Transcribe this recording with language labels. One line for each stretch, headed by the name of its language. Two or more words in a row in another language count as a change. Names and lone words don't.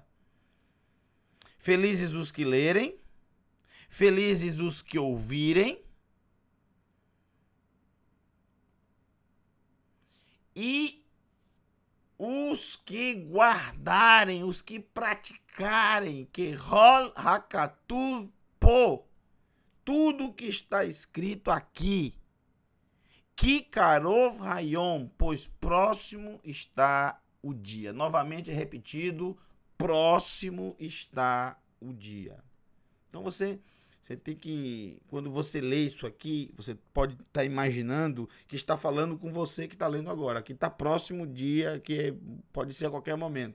Portuguese: Felizes os que lerem, felizes os que ouvirem, e os que guardarem, os que praticarem, que
Hebrew: כל הכתוב פה,
Portuguese: tudo que está escrito aqui.
Hebrew: כי קרוב היום,
Portuguese: pois próximo está o dia. Novamente é repetido, próximo está o dia. Então você tem que, quando você lê isso aqui, você pode estar imaginando que está falando com você que está lendo agora, que está próximo o dia, que pode ser a qualquer momento.